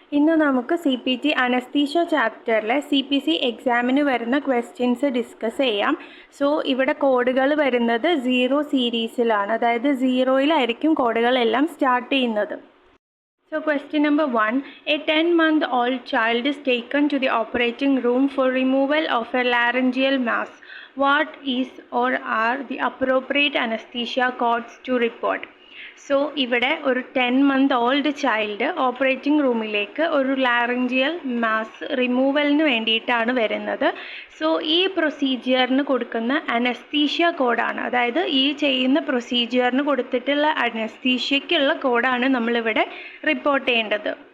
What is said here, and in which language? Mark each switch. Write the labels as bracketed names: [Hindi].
[Malayalam] ഇന്ന് നമുക്ക് CPT anaesthesia ചാപ്റ്ററിലെ CPC എക്സാമിന് വരുന്ന ക്വസ്റ്റ്യൻസ് ഡിസ്കസ് ചെയ്യാം. സോ ഇവിടെ കോഡുകൾ വരുന്നത് 0 സീരീസിലാണ്, അതായത് 0യിലായിരിക്കും കോഡുകളെല്ലാം സ്റ്റാർട്ട് ചെയ്യുന്നത്. [English] So question number 1, a 10-month-old child is taken to the operating room for removal of a laryngeal mass. What is or are the appropriate anesthesia codes to report? [Malayalam] So ഇവിടെ ഒരു 10-month-old child operating റൂമിലേക്ക് ഒരു laryngeal mass റിമൂവലിന് വേണ്ടിയിട്ടാണ് വരുന്നത്. So ഈ പ്രൊസീജിയറിന് കൊടുക്കുന്ന anaesthesia കോഡാണ്, അതായത് ഈ ചെയ്യുന്ന പ്രൊസീജിയറിന് കൊടുത്തിട്ടുള്ള അനസ്തീഷ്യയ്ക്കുള്ള കോഡാണ് നമ്മളിവിടെ റിപ്പോർട്ട് ചെയ്യേണ്ടത്.